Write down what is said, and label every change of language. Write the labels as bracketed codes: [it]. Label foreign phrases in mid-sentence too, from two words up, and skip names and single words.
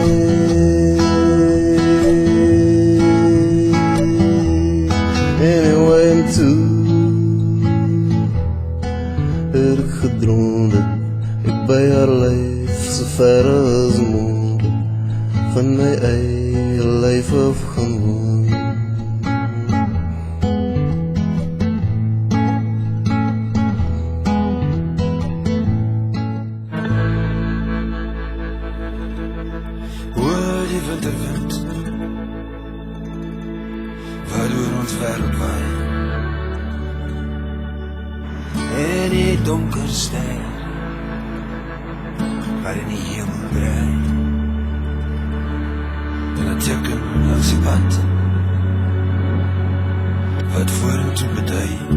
[nl] Anyway, en toen heb ik gedroomd dat ik bij haar lijf zo ver als mogelijk van mijn eigen lijf af gaan wonen. [af] winterwind waardoor ons wêreld waai en die donker ster wat in die hemel draai en het teken langs die pad wat vorentoe bedui.